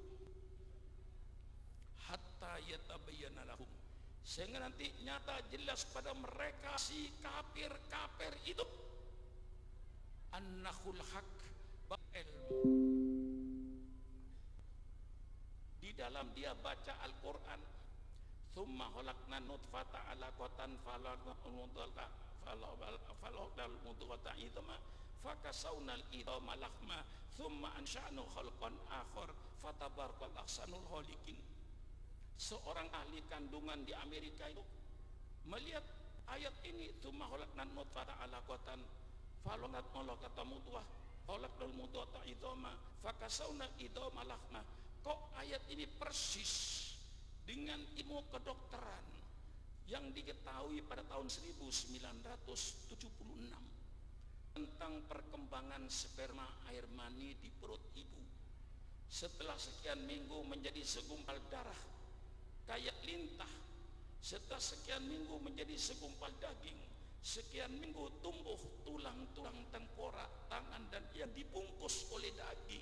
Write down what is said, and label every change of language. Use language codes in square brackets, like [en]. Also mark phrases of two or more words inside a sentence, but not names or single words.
[ar] حتى يتبين لهم, [id] sehingga nanti nyata jelas pada mereka si kafir-kafir itu [ar] أنه الحق, [id] ilmu. Di dalam dia baca Al-Quran, [ar] ثم خلقنا النطفة علقة فخلقنا المضغة عظاما فكسونا العظام لحما ثم أنشأناه خلقا آخر فتبارك أحسن الخالقين. [id] Seorang ahli kandungan di Amerika itu melihat ayat ini, [ar] ثم خلقنا النطفة علقة فخلقنا المضغة عظاما فكسونا العظام لحما. [id] Kok ayat ini persis dengan ilmu kedokteran yang diketahui pada tahun 1976 tentang perkembangan sperma air mani di perut ibu. Setelah sekian minggu menjadi segumpal darah kayak lintah, setelah sekian minggu menjadi segumpal daging, sekian minggu tumbuh tulang-tulang tengkorak, tangan dan yang dibungkus oleh daging.